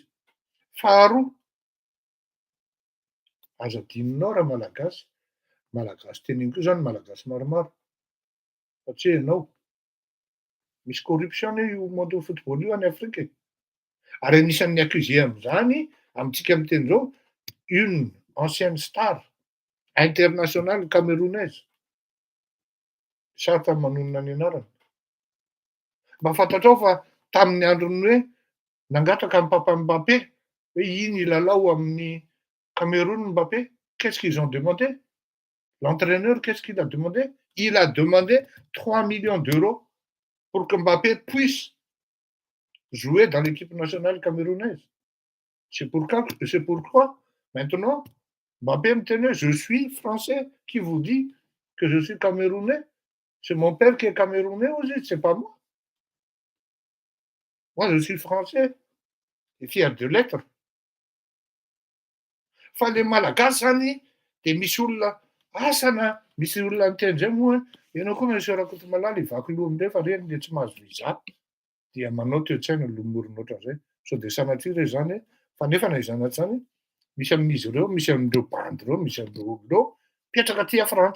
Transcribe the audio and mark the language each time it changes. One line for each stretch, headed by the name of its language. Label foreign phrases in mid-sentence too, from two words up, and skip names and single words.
Malagasy: Faharoa, aza adinonao raha malagasy teneniko io zany malagasy maromaro. Satria ianao misy corruption io monde football io any Afrika e. Ary anisan'ny accusé amin'izany amintsika miteny zao
French: une ancienne star internationale camerounaise.
Malagasy: Sarotany manonona ny anarany. Mba fantatrao fa tamin'ny andron'ny hoe nangataka ny papan'i Mbappé hoe iny hilalao amin'ny Cameroun Mbappé,
French: qu'est-ce qu'ils ont demandé? L'entraîneur, qu'est-ce qu'il a demandé? Il a demandé 3 millions d'euros pour que Mbappé puisse jouer dans l'équipe nationale camerounaise. C'est pourquoi maintenant, Mbappé me tenait, je suis français qui vous dit que je suis camerounais. C'est mon père qui est camerounais aussi, c'est pas moi. Moi, je suis français et fier de l'être.
Malagasy: Fa le malagasy zany de misy olona asana, misy olona niteny moa ianao koa monsieur Rakotomalala hivaky loha amindray fa reny le tsy mahazo visa dia manao toe-tsaina lomorona ohatran'izay. Sao de sanatria re zany fa nefa na izany zany misy amin'izy ireo, misy amin'ireo bandy ireo, misy amin'ireo olo ireo mipetraka aty Frantsa.